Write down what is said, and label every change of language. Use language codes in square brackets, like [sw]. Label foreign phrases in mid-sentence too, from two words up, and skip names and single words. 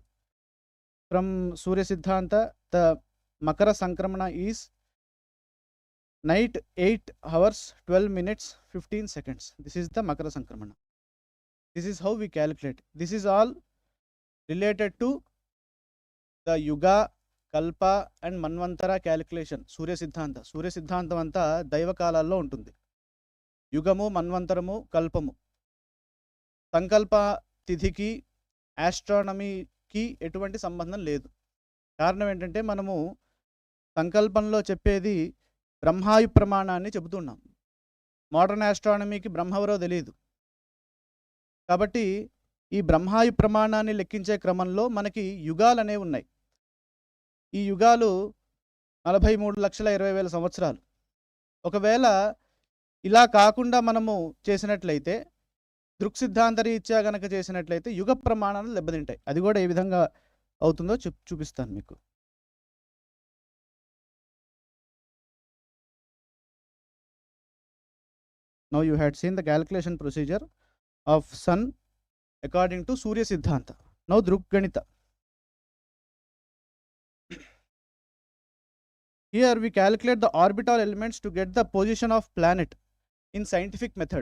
[en] From Surya Siddhanta, the Makara Sankranti is night 8 hours 12 minutes 15 seconds. This is the Makara Sankranti. This is how we calculate. This is all related to the Yuga, Kalpa and Manvantara calculation. Surya Siddhanta. [te] సూర్య సిద్ధాంత అంతా దైవ కాలాల్లో ఉంటుంది. యుగము, మన్వంతరము, కల్పము. సంకల్ప తిథికి, astronomyకి ఎటువంటి సంబంధం లేదు. కారణం ఏంటంటే మనము సంకల్పంలో చెప్పేది బ్రహ్మాయు ప్రమాణాన్ని చెబుతున్నాం. [en] modern astronomy [te] బ్రహ్మవరో తెలియదు. కాబట్టి ఈ బ్రహ్మాయు ప్రమాణాన్ని లెక్కించే క్రమంలో మనకి యుగాలు అనేవి ఉన్నాయి. ఈ యుగాలు 43,20,000 సంవత్సరాలు. ఒకవేళ ఇలా కాకుండా మనము చేసినట్లయితే, దృక్సిద్ధాంత రీత్యా గనక చేసినట్లయితే యుగ ప్రమాణాలు దెబ్బతింటాయి. అది కూడా ఏ విధంగా అవుతుందో చూపిస్తాను మీకు. [en] Now you had seen the calculation procedure of sun according to Surya Siddhanta. Now Drukganita. Here we calculate the orbital elements to get the position of planet in scientific method.